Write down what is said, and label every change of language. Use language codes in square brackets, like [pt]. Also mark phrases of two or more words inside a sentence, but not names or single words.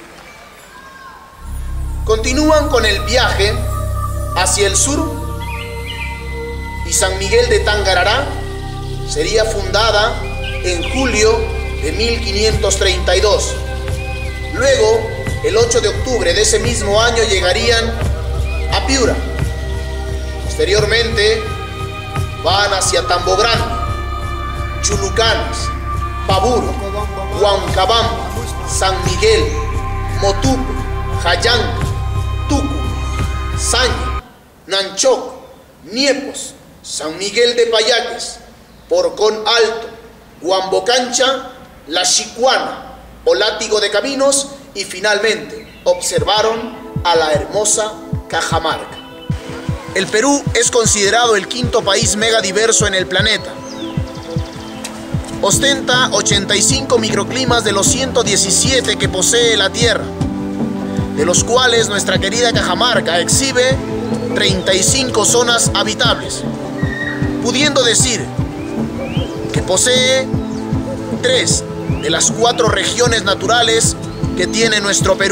[es] Continúan con el viaje hacia el sur y San Miguel de Tangarará sería fundada en julio de 1532. Luego, el 8 de octubre de ese mismo año llegarían a Piura. Posteriormente van hacia Tambo Grande, Chulucanes, Paburo, Huancabamba, San Miguel, Motuco, Jayanca, Tuco, Saña, Nanchoco, Niepos, San Miguel de Payaques, Porcón Alto, Huambocancha, La Chicuana o Látigo de Caminos y finalmente observaron a la hermosa Cajamarca. El Perú es considerado el quinto país megadiverso en el planeta. Ostenta 85 microclimas de los 117 que posee la Tierra, de los cuales nuestra querida Cajamarca exhibe 35 zonas habitables, pudiendo decir que posee 3 de las 4 regiones naturales que tiene nuestro Perú.